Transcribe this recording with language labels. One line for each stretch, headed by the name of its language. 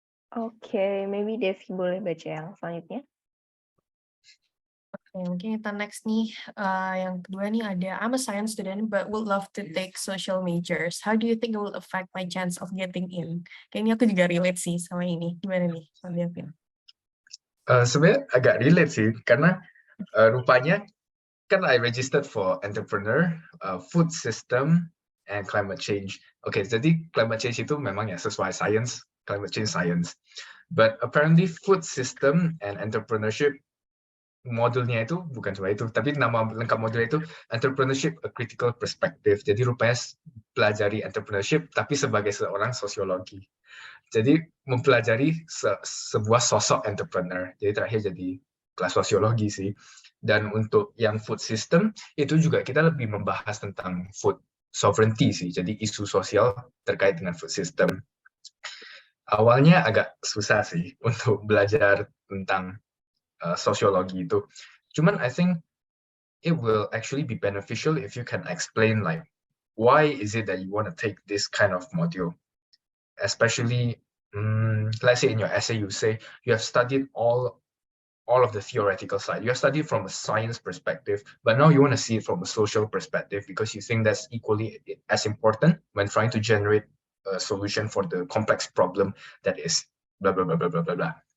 English: Okay, maybe
Indonesian: Devi boleh baca yang selanjutnya. Oke, mungkin kita next nih, yang kedua nih ada,
English: I'm a science student but would love to take social majors. How do you think it will affect my chance of getting in?
Indonesian: Kayaknya aku juga relate sih sama ini. Gimana nih, Mas Davin? Sebenarnya agak relate sih, karena rupanya kan
English: I registered for entrepreneur, food system, and climate change.
Indonesian: Oke, jadi climate change itu memang ya sesuai science, climate change science.
English: But apparently food system and entrepreneurship
Indonesian: modulnya itu bukan cuma itu, tapi nama lengkap modulnya itu
English: entrepreneurship a critical perspective.
Indonesian: Jadi rupanya pelajari entrepreneurship tapi sebagai seorang sosiologi. Jadi mempelajari sebuah sosok entrepreneur. Jadi terakhir jadi kelas sosiologi sih. Dan untuk yang food system itu juga kita lebih membahas tentang food sovereignty sih. Jadi isu sosial terkait dengan food system. Awalnya agak susah sih untuk belajar tentang sosiologi itu.
English: Cuman I think it will actually be beneficial if you can explain like why is it that you want to take this kind of module. Especially, let's say in your essay you say you have studied all of the theoretical side. You have studied from a science perspective, but now you want to see it from a social perspective because you think that's equally as important when trying to generate a solution for the complex problem that is blah blah blah blah blah blah blah.